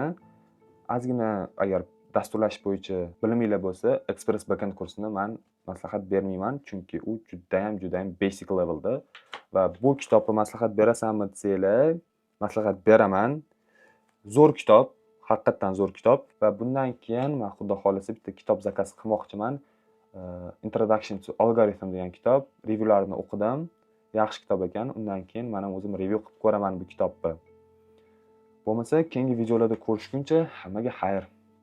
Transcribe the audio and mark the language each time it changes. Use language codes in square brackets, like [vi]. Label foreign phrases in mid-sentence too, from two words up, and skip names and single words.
[uz] Ozgina agar dasturlash bo'yicha biliminglar bo'lsa, Express backend kursini men maslahat bermayman, chunki u juda ham [en] basic levelda. [uz] Va bu kitobni maslahat berasanmi desanglar, maslahat beraman. Zo'r kitob, haqiqatan zo'r kitob va bundan keyin men xudo xolisa bitta kitob zakaz qilmoqchiman. Introduction to Algorithm degan kitob, reviewlarini o'qidim. Yaxshi kitob ekan. Undan keyin men ham o'zim review qilib ko'raman bu kitobni. Bo'lmasa, keyingi videolarda ko'rishguncha hammaga xayr.